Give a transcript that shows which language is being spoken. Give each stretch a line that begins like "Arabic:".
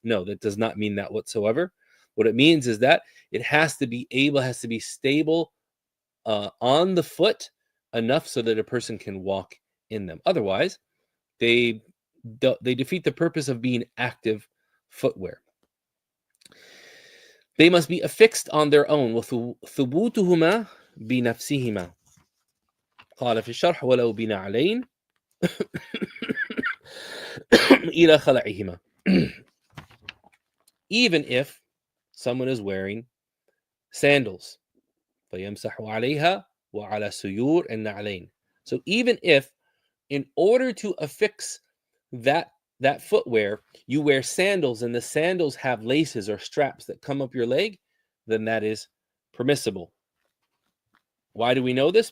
English: No, that does not mean that whatsoever. What it means is that it has to be stable on the foot enough so that a person can walk in them. Otherwise, they defeat the purpose of being active footwear. They must be affixed on their own.
Arabic: وثبوتهما بنفسهما. قال في الشرح ولو بنعلين إلى خلعهما.
English: Even if someone is wearing sandals,
Arabic: فيمسح عليها وعلى سيور النعلين.
English: So even if, in order to affix that footwear, you wear sandals and the sandals have laces or straps that come up your leg, then that is permissible. Why do we know this?